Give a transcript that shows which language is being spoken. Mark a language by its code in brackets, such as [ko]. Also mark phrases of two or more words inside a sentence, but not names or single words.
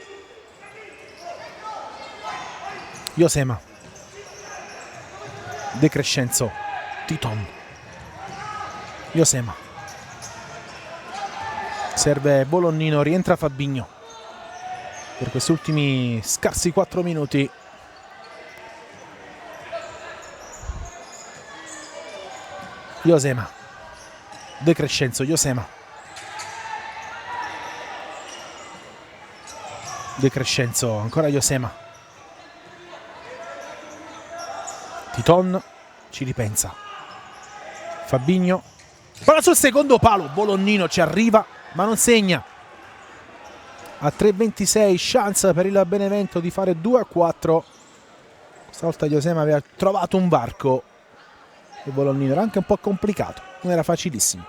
[it] Josema, De Crescenzo, Titon, Josema, serve Volonnino, rientra Fabinho per questi ultimi scarsi 4 minuti. Josema, De Crescenzo, Josema, De Crescenzo, ancora Josema, Titon ci ripensa, Fabinho, palla sul secondo palo, Volonnino ci arriva ma non segna. A 3:26 chance per il Benevento di fare 2-4. Questa volta Josema aveva trovato un varco e Volonnino era anche un po' complicato, non era facilissimo.